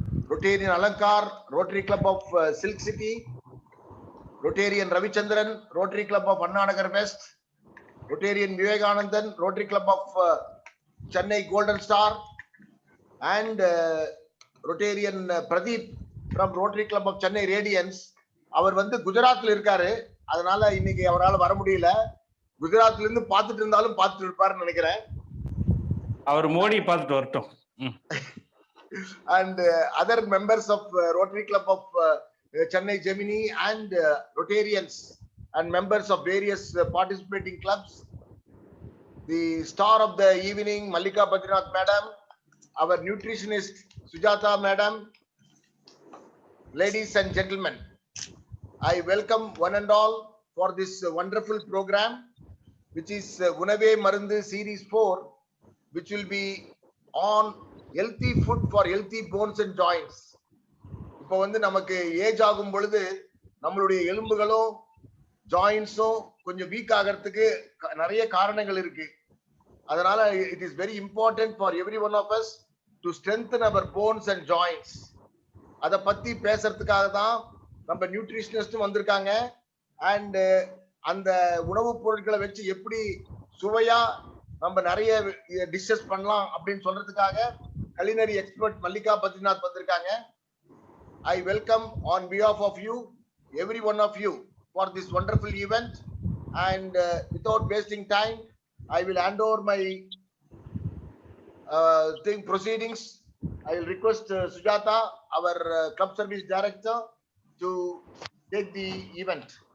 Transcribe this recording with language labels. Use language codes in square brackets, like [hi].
[en] Rotarian Alankar, Rotary Club of Silk City, Rotarian Ravichandran, Rotary Club of Anna Nagar West, Rotarian Vivekanandan, Rotary Club of Chennai Golden Star, and Rotarian Pradeep from Rotary Club of Chennai Radiance. [ta] அவர் வந்து குஜராத்ல இருக்காரு, அதனால இன்னைக்கு அவரால் வர முடியல. குஜராத்ல இருந்து பார்த்துட்டு இருந்தாலும் பார்த்துட்டு இருப்பாருன்னு நினைக்கிறேன். அவர் மோடி பார்த்துட்டு வரட்டும். [en] And other members of Rotary Club of Chennai Gemini and Rotarians and members of various participating clubs. The star of the evening, Mallika Badrinath Madam, our nutritionist Sujata Madam, ladies and gentlemen, I welcome one and all for this wonderful program, which is Unave Marundu Series 4, which will be on healthy food for healthy bones and joints. [ta] இப்போ வந்து நமக்கு age ஆகும் பொழுது நம்மளுடைய எலும்புகளும் ஜாயின்ஸும் கொஞ்சம் week ஆகிறதுக்கு நிறைய காரணங்கள் இருக்கு. அதனால [en] it is very important for every one of us to strengthen our bones and joints. [ta] அத பத்தி பேசுறதுக்காக தான் நம்ம நியூட்ரிஷனிஸ்டும் வந்திருக்காங்க. அண்ட் அந்த உணவுப் பொருட்களை வச்சு எப்படி சுவையா நம்ம நிறைய டிஷ்ஷஸ் பண்ணலாம் அப்படின்னு சொல்றதுக்காக culinary expert Mallika Badrinath வந்திருக்காங்க. [en] I welcome on behalf of you, every one of you, for this wonderful event. And without wasting time, I will hand over my proceedings. I will request Sujata, our club service director, to take the event.